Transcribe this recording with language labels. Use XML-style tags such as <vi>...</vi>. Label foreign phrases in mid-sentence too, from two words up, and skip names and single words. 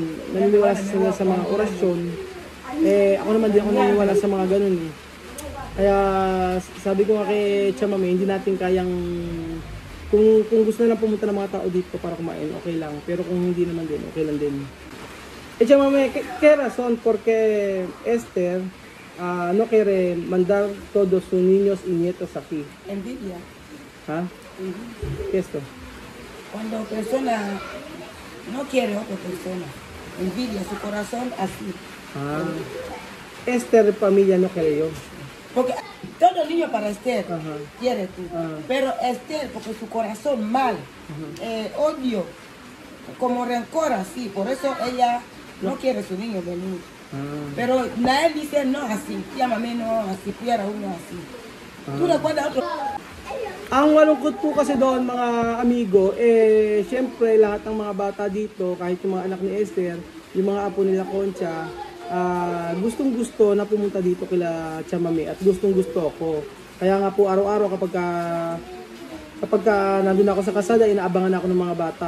<tl>Naniniwala sila sa mga orasyon. Ako naman din ako naniniwala sa mga ganun eh. Kaya sabi ko nga kay Chamame, hindi natin kayang kung gusto na lang pumunta ng mga tao dito para kumain, okay lang. Pero kung hindi naman din, okay lang din.</tl> <es>Chamame, ¿qué razón por qué Esther no quiere mandar todos sus niños y nietos aquí? Envidia. ¿Ah? ¿Qué es esto? Cuando persona no quiere a otra persona, envidia su corazón así. Esther familia no quiere yo. Porque todo niño para Esther quiere tú. Pero Esther, porque su corazón mal, odio, como rencor así, por eso ella no quiere su niño venir. Pero Nael dice no así, llámame no así, quiera uno así. ¿Tú recuerdas otro?</es> <tl>Ang malungkot po kasi doon mga amigo, syempre lahat ng mga bata dito, kahit yung mga anak ni Esther, yung mga apo nila Concha, gustong gusto na pumunta dito kila Chamame at gustong gusto ako. Kaya nga po araw-araw kapag nandun ako sa kasada, inaabangan ako ng mga bata.</tl>